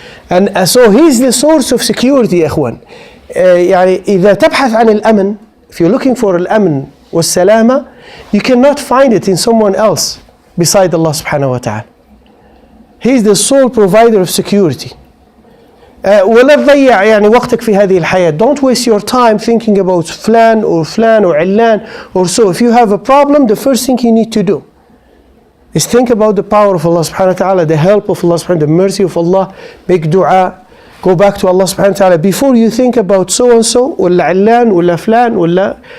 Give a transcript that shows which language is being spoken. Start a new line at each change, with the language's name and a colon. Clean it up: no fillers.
English: And so He's the source of security, إخوان.
Arabic: يعني إذا تبحث عن الأمن,
English: if you're looking for
Arabic: الأمن والسلامة,
English: you cannot find it in someone else beside Allah subhanahu wa ta'ala. He's the sole provider of security.
Arabic: ولا تضيع يعني وقتك في هذه الحياة.
English: Don't waste your time thinking about فلان or علان or so. If you have a problem, the first thing you need to do is think about the power of Allah subhanahu wa ta'ala, the help of Allah subhanahu wa ta'ala, the mercy of Allah. Make dua, go back to Allah subhanahu wa ta'ala before you think about so and so
Arabic: ولا علان ولا فلان ولا.